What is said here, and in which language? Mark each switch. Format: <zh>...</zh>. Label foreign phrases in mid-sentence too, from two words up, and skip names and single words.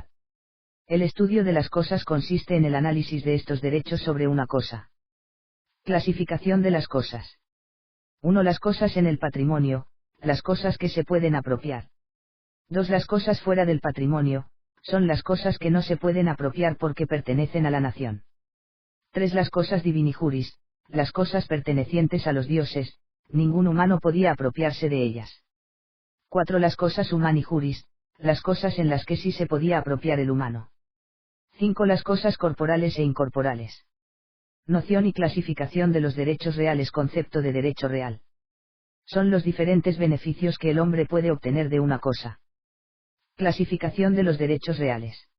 <es>El estudio de las cosas consiste en el análisis de estos derechos sobre una cosa. Clasificación de las cosas. 1. Las cosas en el patrimonio, las cosas que se pueden apropiar. 2. Las cosas fuera del patrimonio, son las cosas que no se pueden apropiar porque pertenecen a la nación. 3. Las cosas</es> <la>divini juris,</la> <es>las cosas pertenecientes a los dioses, ningún humano podía apropiarse de ellas. 4. Las cosas</es> <la>humani juris,</la> <es>las cosas en las que sí se podía apropiar el humano. 5. Las cosas corporales e incorporales. Noción y clasificación de los derechos reales. Concepto de derecho real. Son los diferentes beneficios que el hombre puede obtener de una cosa. Clasificación de los derechos reales.</es>